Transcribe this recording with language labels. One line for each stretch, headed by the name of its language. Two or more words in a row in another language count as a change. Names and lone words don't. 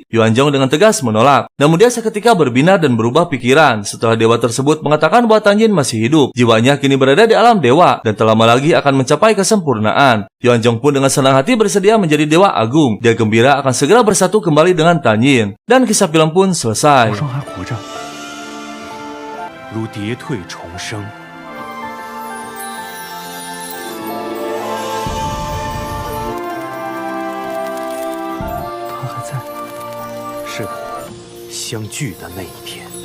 Indonesian: Yuanzhong dengan tegas menolak. Namun dia seketika berbinar dan berubah pikiran setelah dewa tersebut mengatakan bahwa Tan Yin masih hidup. Jiwanya kini berada di alam dewa dan tak lama lagi akan mencapai kesempurnaan. Yuanzhong pun dengan senang hati bersedia menjadi dewa agung. Dia gembira akan segera bersatu kembali dengan Tan Yin. Dan kisah film pun selesai.
Chinese: 如蝶蜕重生。他还在。是的，相聚的那一天。